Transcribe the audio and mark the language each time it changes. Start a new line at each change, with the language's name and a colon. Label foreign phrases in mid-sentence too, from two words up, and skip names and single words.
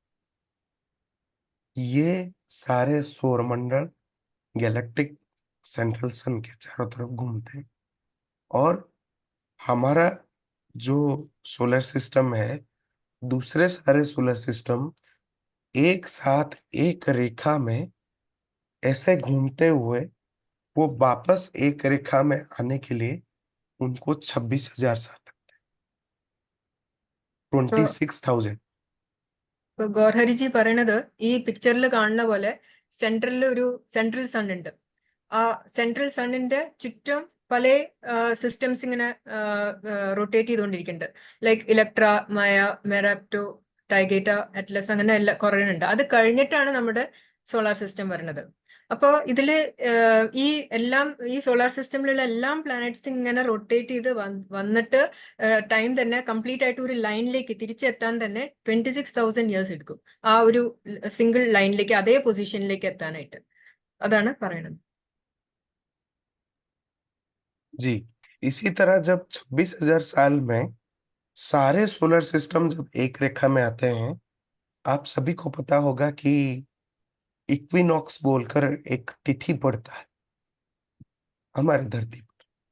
Hindi: ये सारे सौरमंडल
English: galactic central sun
Hindi: के चारों तरफ घूमते हैं और हमारा जो
English: solar system
Hindi: है, दूसरे सारे
English: solar system
Hindi: एक साथ एक रेखा में ऐसे घूमते हुए वो वापस एक रेखा में आने के लिए उनको 26,000 साल लगते हैं, 26,000।
Malayalam: ഇപ്പൊ ഗോർഹരിജി പറയണത് ഈ പിക്ചറിൽ കാണുന്ന പോലെ
English: central sun
Malayalam: ഉണ്ട്. ആ സെൻട്രൽ സണ്ണിന്റെ ചുറ്റും പല സിസ്റ്റംസ് ഇങ്ങനെ റൊട്ടേറ്റ് ചെയ്തുകൊണ്ടിരിക്കുന്നുണ്ട്. ലൈക്ക് ഇലക്ട്ര, മായ, മെറാപ്റ്റോ, ടൈഗേറ്റ, അറ്റ്ലസ്, അങ്ങനെ എല്ലാം കുറേ ഉണ്ട്. അത് കഴിഞ്ഞിട്ടാണ് നമ്മുടെ
English: solar system
Malayalam: വരുന്നത്. അപ്പോൾ ഇതില് ഈ സോളാർ സിസ്റ്റമിലുള്ള എല്ലാം പ്ലാനറ്റ്സ് ഇങ്ങനെ റൊട്ടേറ്റ് ചെയ്ത് വന്നിട്ട് ടൈം തന്നെ കംപ്ലീറ്റ് ആയിട്ട് ഒരു ലൈനിലേക്ക് തിരിച്ചെത്താൻ തന്നെ 26,000 ഇയേഴ്സ് എടുക്കും. ആ ഒരു സിംഗിൾ ലൈനിലേക്ക്, അതേ പൊസിഷനിലേക്ക് എത്താനായിട്ട്. അതാണ് പറയുന്നത്.
Hindi: जी, इसी तरह जब 26,000 साल में सारे सोलर सिस्टम जब एक रेखा में आते हैं, आप सभी को पता होगा कि इक्विनॉक्स बोलकर एक तिथि पड़ता है हमारी धरती पर।